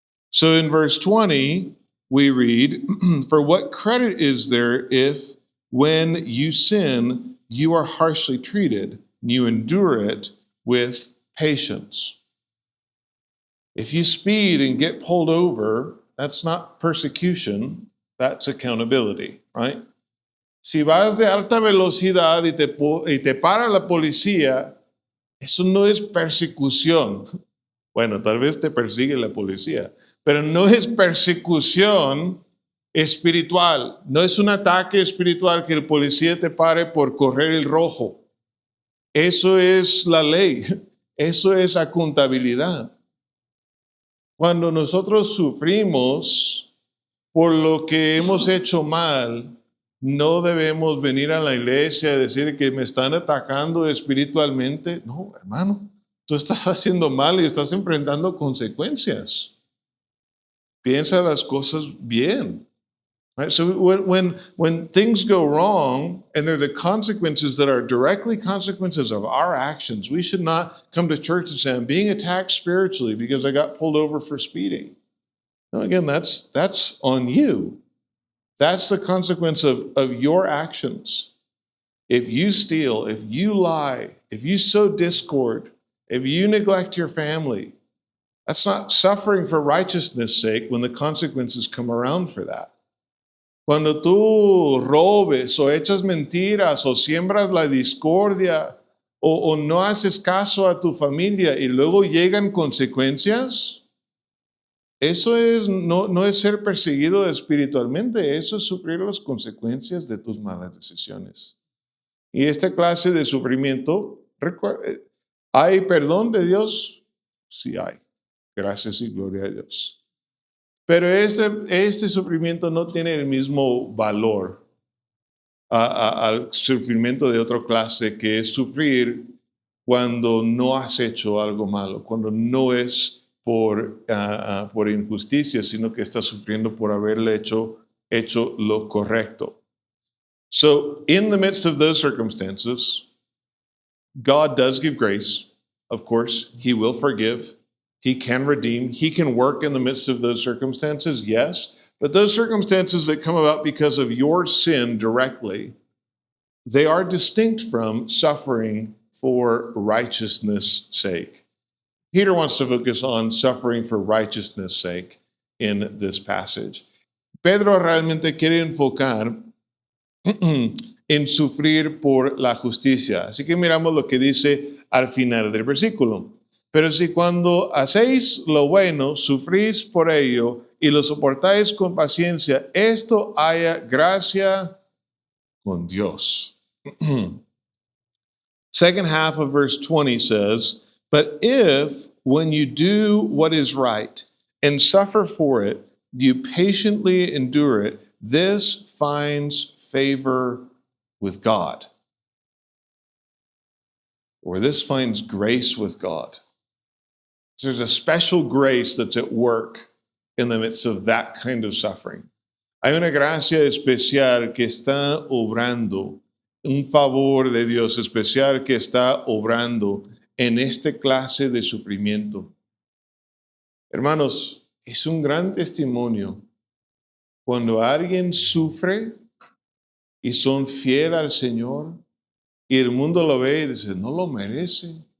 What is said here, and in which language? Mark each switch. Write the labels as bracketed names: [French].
[English] So in verse 20, we read, for what credit is there if when you sin, you are harshly treated, and you endure it with patience? If you speed and get pulled over, that's not persecution, that's accountability, right? [Spanish] Si vas de alta velocidad y te para la policía, eso no es persecución. Bueno, tal vez te persigue la policía, pero no es persecución espiritual. No es un ataque espiritual que el policía te pare por correr el rojo. Eso es la ley. Eso es accountabilidad. Cuando nosotros sufrimos por lo que hemos hecho mal, no debemos venir a la iglesia y decir que me están atacando espiritualmente. No, hermano, tú estás haciendo mal y estás enfrentando consecuencias. Piensa las cosas bien. [English] Right? So when things go wrong and they're the consequences that are directly consequences of our actions, we should not come to church and say, I'm being attacked spiritually because I got pulled over for speeding. No, again, that's on you. That's the consequence of your actions. If you steal, if you lie, if you sow discord, if you neglect your family, that's not suffering for righteousness' sake when the consequences come around for that. [Spanish] Cuando tú robes o echas mentiras o siembras la discordia o no haces caso a tu familia y luego llegan consecuencias, eso no es ser perseguido espiritualmente, eso es sufrir las consecuencias de tus malas decisiones. Y esta clase de sufrimiento, ¿hay perdón de Dios? Sí hay. Gracias y gloria a Dios. Pero este sufrimiento no tiene el mismo valor al sufrimiento de otra clase, que es sufrir cuando no has hecho algo malo, cuando no es por injusticia, sino que estás sufriendo por haberle hecho lo correcto. [English] So, in the midst of those circumstances, God does give grace. Of course, He will forgive. He can redeem. He can work in the midst of those circumstances, yes. But those circumstances that come about because of your sin directly, they are distinct from suffering for righteousness' sake. Peter wants to focus on suffering for righteousness' sake in this passage. [Spanish] Pedro realmente quiere enfocar en sufrir por la justicia. Así que miramos lo que dice al final del versículo. Pero si cuando hacéis lo bueno, sufrís por ello y lo soportáis con paciencia, esto haya gracia con Dios. [English] Second half of verse 20 says, but if when you do what is right and suffer for it, you patiently endure it, this finds favor with God. Or this finds grace with God. So there's a special grace that's at work in the midst of that kind of suffering. [Spanish] Hay una gracia especial que está obrando, un favor de Dios especial que está obrando en esta clase de sufrimiento. Hermanos, es un gran testimonio cuando alguien sufre y son fieles al Señor y el mundo lo ve y dice, no lo merece.